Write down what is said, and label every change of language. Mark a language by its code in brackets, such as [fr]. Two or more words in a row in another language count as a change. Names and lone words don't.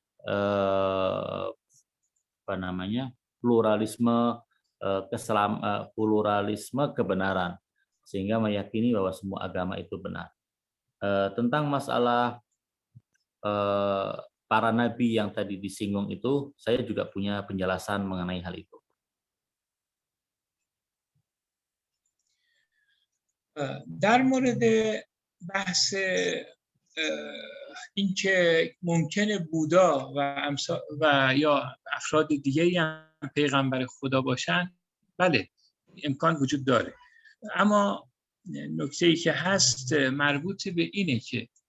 [id] apa namanya, pluralisme pluralisme kebenaran, sehingga meyakini bahwa semua agama itu benar. Tentang masalah para nabi yang tadi disinggung itu, saya juga punya penjelasan mengenai hal itu. [fa] در مورد بحث اینکه ممکنه بودا و یا افراد دیگه هم پیغمبر خدا باشن، بله امکان وجود داره، اما نکته‌ای که هست مربوط به اینه که